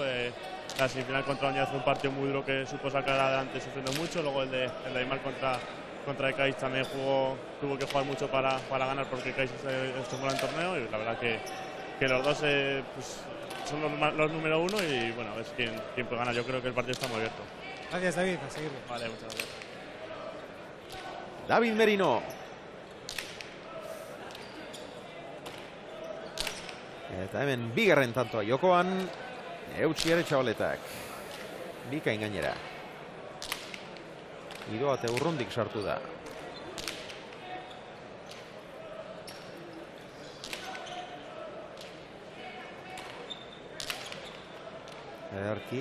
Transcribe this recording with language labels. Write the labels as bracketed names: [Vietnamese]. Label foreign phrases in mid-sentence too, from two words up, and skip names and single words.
[Spanish] La semifinal contra Oña fue un partido muy duro que supo sacar adelante sufriendo mucho, luego el de Aymar contra Ekaiz también tuvo que jugar mucho para ganar porque Ekaiz estuvo en el torneo y la verdad que los dos pues, son los número uno y bueno, a ver quién puede ganar. Yo creo que el partido está muy abierto. Gracias, David, a seguirlo. Vale, muchas gracias. David Merino. [Basque] Eta hemen bigarren tantoa jokoan, eutsi ere txabaletak. Bikain gainera. Idoate urrundik sartu da. Ederki.